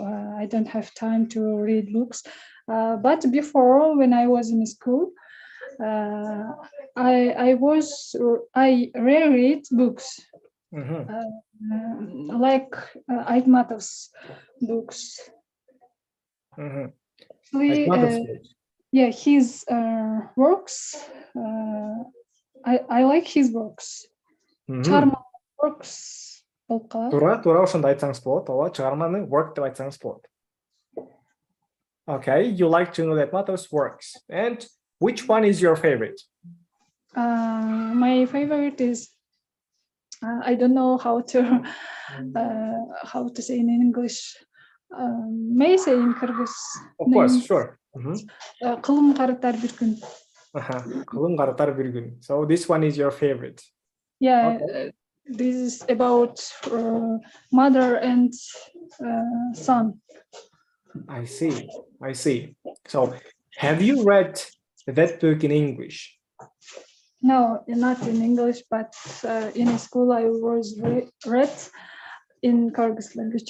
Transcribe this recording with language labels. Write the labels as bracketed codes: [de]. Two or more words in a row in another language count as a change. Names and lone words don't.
[en] I don't have time to read books. But before, when I was in school, I reread books. Like Aitmatov's books. Yeah, his works. I like his works. [ky] Чыгарма works. Тура ошондой айтсаңыз болот, ооба, чыгарманы work деп айтсаңыз болот. [en] Okay, you like to know that Aitmatov's works. And which one is your favorite? My favorite is I don't know how to say in English. May I say in Kyrgyz? Of course, sure. [ky] Кылым карытар бир күн. Кылым карытар бир күн. [en] So this one is your favorite. Yeah, this is about mother and son. I see. I see. So, have you read that book in English? No, not in English, but in school I was read in Kyrgyz language.